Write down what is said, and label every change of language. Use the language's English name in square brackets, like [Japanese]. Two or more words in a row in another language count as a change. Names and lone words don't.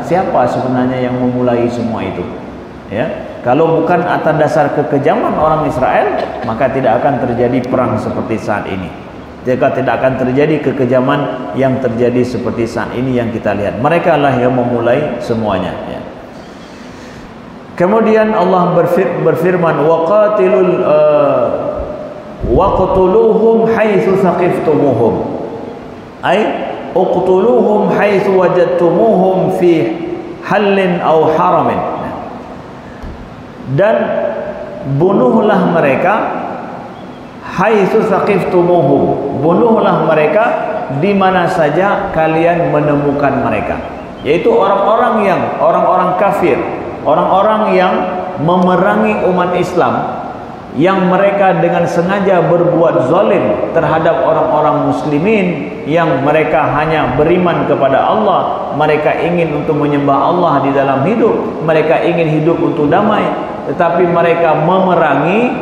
[Indonesian] Siapa sebenarnya yang memulai semua itu? Ya, kalau bukan atas dasar kekejaman orang Israel, maka tidak akan terjadi perang seperti saat ini. Jika tidak akan terjadi kekejaman yang terjadi seperti saat ini yang kita lihat. Mereka lah yang memulai semuanya. Ya. Kemudian Allah berfirman, [Arabic] واقتلوهم حيث ثقفتموهم، أي اقتلوهم حيث وجدتموهم في حل أو حرم, [Indonesian] dan bunuhlah mereka [Arabic] حيث ثقفتموهم, [Indonesian] bunuhlah mereka di mana saja kalian menemukan mereka, yaitu orang-orang kafir, orang-orang yang memerangi umat Islam, yang mereka dengan sengaja berbuat zalim terhadap orang-orang muslimin, yang mereka hanya beriman kepada Allah, mereka ingin untuk menyembah Allah di dalam hidup, mereka ingin hidup untuk damai, tetapi mereka memerangi.